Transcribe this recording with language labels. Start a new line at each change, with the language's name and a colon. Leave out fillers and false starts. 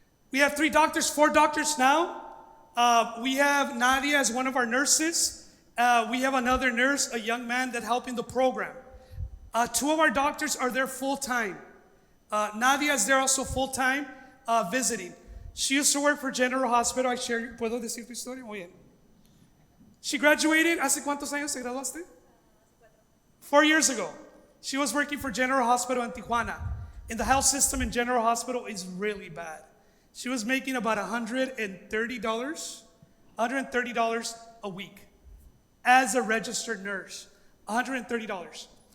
English: We have 3 doctors, 4 doctors now. We have Nadia as one of our nurses. We have another nurse, a young man that helping the program. 2 of our doctors are there full-time. Nadia is there also full-time visiting. She used to work for General Hospital.
Spanish: ¿Puedo decir tu historia? Muy bien.
English: She graduated,
Spanish: ¿hace cuántos años te graduaste?
English: 4 years ago. She was working for General Hospital in Tijuana. And the health system in General Hospital is really bad. She was making about $130 a week as a registered nurse. $130.